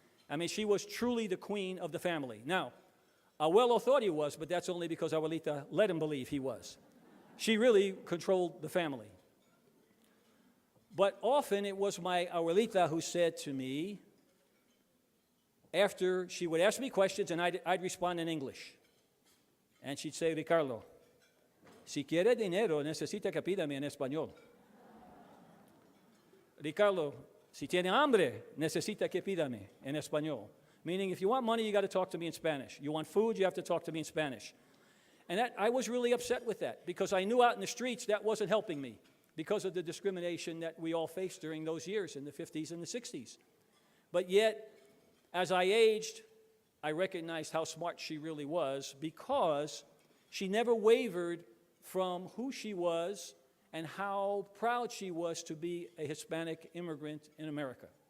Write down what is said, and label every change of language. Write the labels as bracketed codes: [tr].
[en] I mean, she was truly the queen of the family. Now, Abuelo thought he was, but that's only because Abuelita let him believe he was. She really controlled the family. But often it was my Abuelita who said to me, after she would ask me questions, and I'd respond in English. [es] And she'd say, Ricardo, si quiere dinero, necesita que pídame en español. Ricardo, si tiene hambre, necesita que pídame en español. [en] Meaning, if you want money, you got to talk to me in Spanish. You want food, you have to talk to me in Spanish. And I was really upset with that because I knew out in the streets that wasn't helping me because of the discrimination that we all faced during those years in the 50s and the 60s. But yet, as I aged, I recognized how smart she really was because she never wavered from who she was and how proud she was to be a Hispanic immigrant in America.